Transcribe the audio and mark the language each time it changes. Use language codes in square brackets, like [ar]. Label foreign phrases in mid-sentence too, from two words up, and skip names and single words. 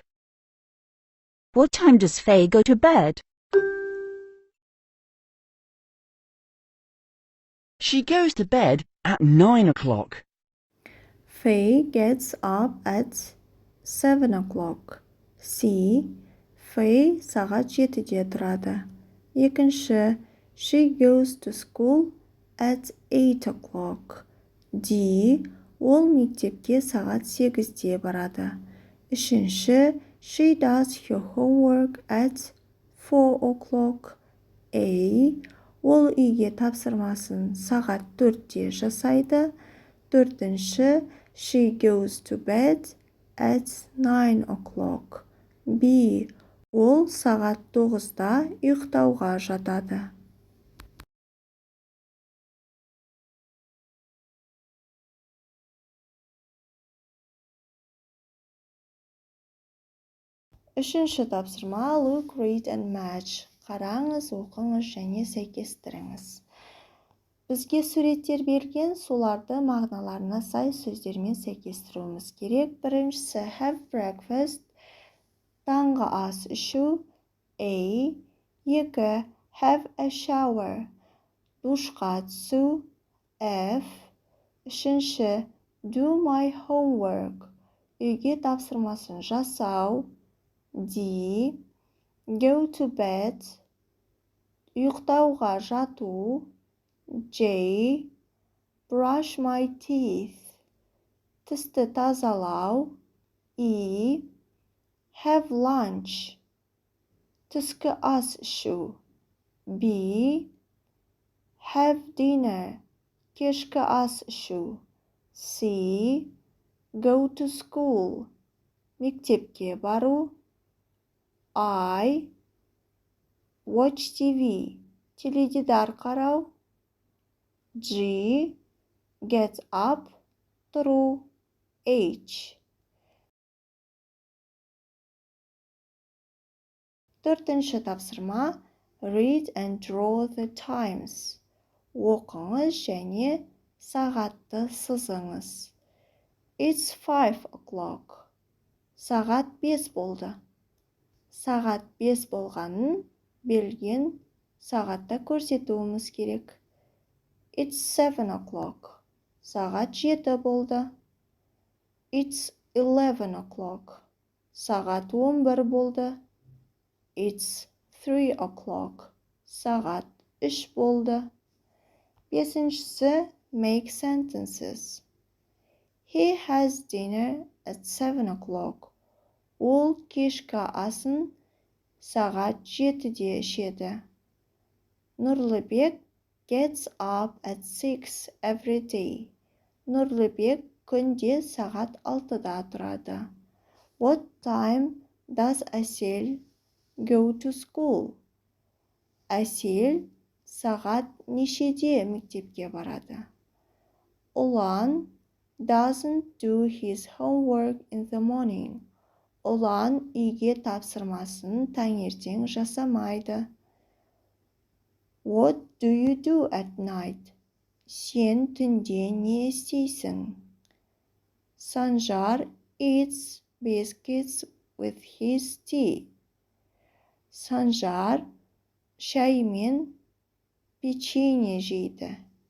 [en] What time does Faye go to bed? She goes to bed at 9 o'clock. Faye gets up at 7 o'clock. [kk] C. Faye сағат 7-де тұрады. 2. [en] She goes to school at 8 o'clock. D. [kk] Ол мектепке сағат 8-де барады. 3. [en] She does her homework at 4 o'clock. A. [kk] Ол үйге тапсырмасын сағат 4-де жасайды. 4. [en] She goes to bed at 9 o'clock. B. [kk] Ол сағат 9-да ұйықтауға жатады. Үшінші тапсырма [en] Look, read and match. [kk] Қараңыз, оқыңыз және сәйкестіріңіз. Бізге суреттер берген, соларды мағыналарына сай сөздермен сәйкестіруіміз керек. Біріншісі [en] have breakfast, [kk] таңғы ас ішу. [en] A. 2. Have a shower, [kk] душқа түсу. [en] F. 3. Do my homework, [kk] үйге тапсырмасын жасау. [en] D. Go to bed, [kk] ұйықтауға жату. [en] J. Brush my teeth, [kk] тісті тазалау. E. [en] Have lunch, [kk] түскі ас ішу. B. [en] Have dinner, [kk] кешкі ас ішу. [en] C. Go to school, [kk] мектепке бару. [en] I. Watch TV, [kk] теледидар қарау. [en] G. Get up, [kk] тұру. [en] H. [kk] 4-ші тапсырма [en] Read and draw the times. [kk] Оқыңыз және сағатты сызыңыз. [en] It's 5 o'clock. [kk] Сағат 5 болды. Сағат 5 болғанын берілген сағатта көрсетуіміз керек. [en] It's 7 o'clock. [kk] Сағат 7 болды. [en] It's 11 o'clock. [kk] Сағат 11 болды. [en] It's 3 o'clock. [kk] Сағат 3 болды. 5-шісі [en] make sentences. He has dinner at 7 o'clock. [kk] Ол кешкі асын сағат 7-де ішеді. [en] Нұрлыбек gets up at 6 every day. [kk] Нұрлыбек күнде сағат 6-да тұрады. [en] What time does Әсел go to school? [kk] Әсел сағат нешеде мектепке барады? [en] Ұлан doesn't do his homework in the morning. [kk] Ұлан үйге тапсырмасын таңертең жасамайды. [en] What do you do at night? [kk] Сен түнде не істейсің? [en] Санжар eats biscuits with his tea. [kk] Санжар шай мен печенье жейді.